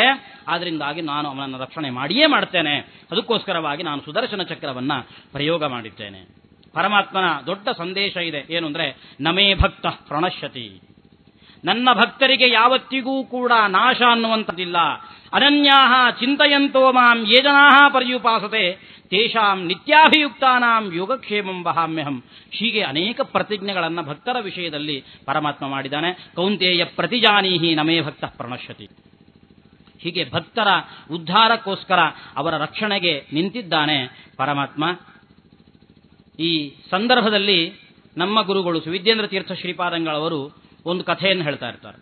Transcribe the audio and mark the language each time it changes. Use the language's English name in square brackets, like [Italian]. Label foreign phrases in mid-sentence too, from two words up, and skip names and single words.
[Kannada] ಆದ್ದರಿಂದಾಗಿ ನಾನು ಅವನನ್ನು ರಕ್ಷಣೆ ಮಾಡಿಯೇ ಮಾಡ್ತೇನೆ. ಅದಕ್ಕೋಸ್ಕರವಾಗಿ ನಾನು ಸುದರ್ಶನ ಚಕ್ರವನ್ನ ಪ್ರಯೋಗ ಮಾಡಿದ್ದೇನೆ. ಪರಮಾತ್ಮನ ದೊಡ್ಡ ಸಂದೇಶ ಇದೆ. ಏನು ಅಂದ್ರೆ, [Sanskrit] ನಮೇ ಭಕ್ತ ಪ್ರಣಶ್ಯತಿ, [Kannada] ನನ್ನ ಭಕ್ತರಿಗೆ ಯಾವತ್ತಿಗೂ ಕೂಡ ನಾಶ ಅನ್ನುವಂಥದ್ದಿಲ್ಲ. [Sanskrit] ಅನನ್ಯಾಹ ಚಿಂತಯಂತೋ ಮಾಂ ಯೇ ಜನಾಃ ಪರ್ಯುಪಾಸತೆ ತೇಷಾಂ ನಿತ್ಯಾಭಿಯುಕ್ತಾನಾಂ ಯೋಗಕ್ಷೇಮಂ ವಹಾಮ್ಯಹಂ. [Kannada] ಹೀಗೆ ಅನೇಕ ಪ್ರತಿಜ್ಞೆಗಳನ್ನು ಭಕ್ತರ ವಿಷಯದಲ್ಲಿ ಪರಮಾತ್ಮ ಮಾಡಿದ್ದಾನೆ. [Sanskrit] ಕೌಂತೇಯ ಪ್ರತಿಜಾನೀಹಿ ನಮೇ ಭಕ್ತ ಪ್ರಣಶ್ಯತಿ. [Kannada] ಹೀಗೆ ಭಕ್ತರ ಉದ್ಧಾರಕ್ಕೋಸ್ಕರ ಅವರ ರಕ್ಷಣೆಗೆ ನಿಂತಿದ್ದಾನೆ ಪರಮಾತ್ಮ. ಈ ಸಂದರ್ಭದಲ್ಲಿ ನಮ್ಮ ಗುರುಗಳು ಸುವಿದ್ಯೇಂದ್ರ ತೀರ್ಥ ಶ್ರೀಪಾದಂಗಳವರು ಒಂದು ಕಥೆಯನ್ನು ಹೇಳ್ತಾ ಇರ್ತಾರೆ.